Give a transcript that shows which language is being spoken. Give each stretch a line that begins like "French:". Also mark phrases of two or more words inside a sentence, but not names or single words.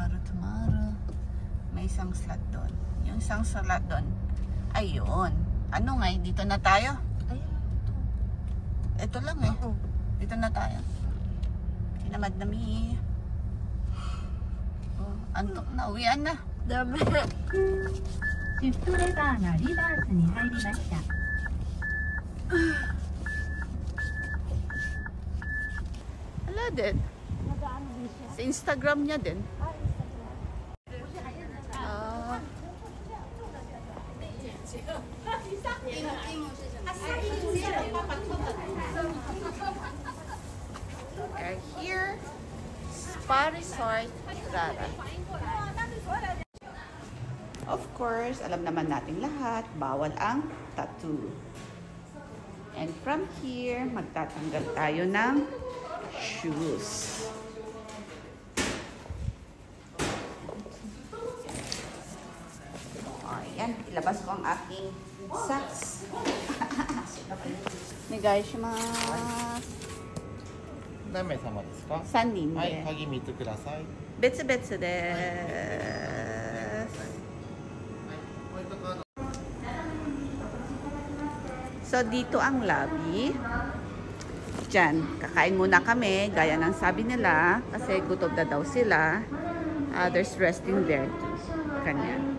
Filipino: May isang slot doon. Yung isang slot doon, ayun. Ano nga, dito na tayo? Ayun, ito lang eh. Dito na tayo. Tinamad na mi. Antok na, uwian na. dami.
Japanese: シフトレバーがリバースに入りました。
Filipino: Wala din. Sa Instagram niya din.
English: We're here. Spa Resort Rara. Of course,
Filipino: alam naman natin lahat, bawal ang tattoo.
English: And from here,
Filipino: magtatanggal tayo ng shoes. Ayan, ilabas ko ang aking socks.
Japanese: Negaishimasu. 何名様ですか？ 3人はい、で。鍵見てください。別々です。
Filipino: So, dito ang lobby. Diyan, kakain muna kami, gaya ng sabi nila, kasi gutom na daw sila.
English: Others resting there too.
Filipino: Kanya.